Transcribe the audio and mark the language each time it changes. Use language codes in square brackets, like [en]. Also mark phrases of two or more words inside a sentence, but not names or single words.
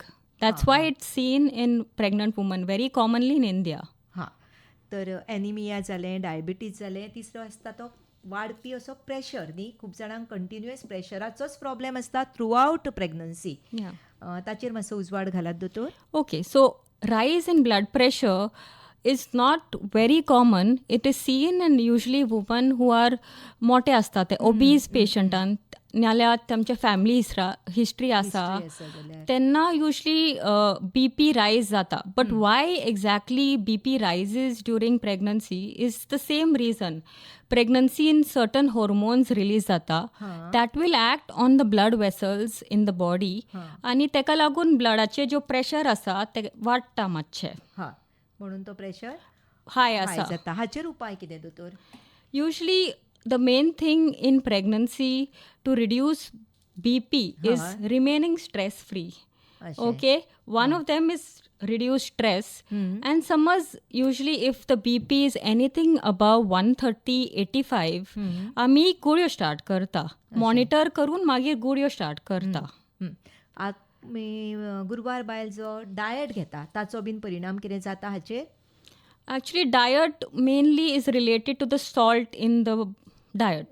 [en] that's why it's seen in pregnant women very commonly in India. [kok] तर एनिमिया जालें, डायबिटीज जालें, तिसरो आसता तो वाडपी असो प्रेशर न्ही. खूब जाणांक कंटिन्युअस प्रेशराचोच प्रॉब्लेम आसता [en] throughout pregnancy. [kok] ताचेर मातसो उजवाड घालात दोतोर. [en] okay, so rise in blood pressure is not very common. It is seen in usually women who are [kok] मोठे असतात, ते obese पेशंटान, नाल्यार तांचे [en] family history [kok] आसा तेन्ना [en] usually BP rise [kok] जाता. [en] but why exactly BP rises during pregnancy is the same reason. pregnancy certain hormones release जाता that will act on the blood vessels in the body [kok] आनी तेका लागून ब्लडाचे जो प्रेशर आसा ते वाडटा मातशें. म्हणून तो प्रेशर हाय आसा जाता. हाचेर उपाय कितें दोतोर? [en] usually the main thing in pregnancy to reduce BP is remaining stress free. Okay, one of them is reduce stress. [kok] And समज [en] usually if the BP is anything above 130/85 [kok] आम्ही गुळयो स्टार्ट करता, मॉनिटर करून मागीर गुळयो स्टार्ट करता. गुरवार बायल जो डायट घेता ताचो बीन परिणाम कितें जाता हाचेर? [en] actually diet mainly is related to the salt in the diet.